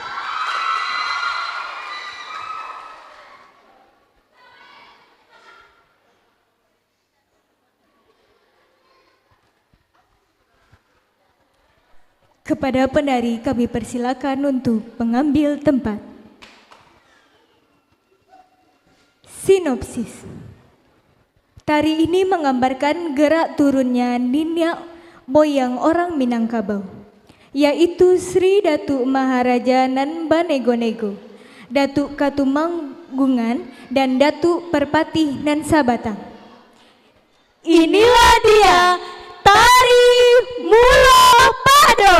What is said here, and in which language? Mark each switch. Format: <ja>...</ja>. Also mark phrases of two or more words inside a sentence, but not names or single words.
<id>kepada penari kami persilakan untuk mengambil tempat. Sinopsis. Tari ini menggambarkan gerak turunnya nenek moyang orang Minangkabau, yaitu Sri Datuk Maharaja Nan Banego-Nego, Datuk Katumanggungan, dan Datuk Perpatih Nan Sabatang. inilah dia tari Mulo Pado.</id>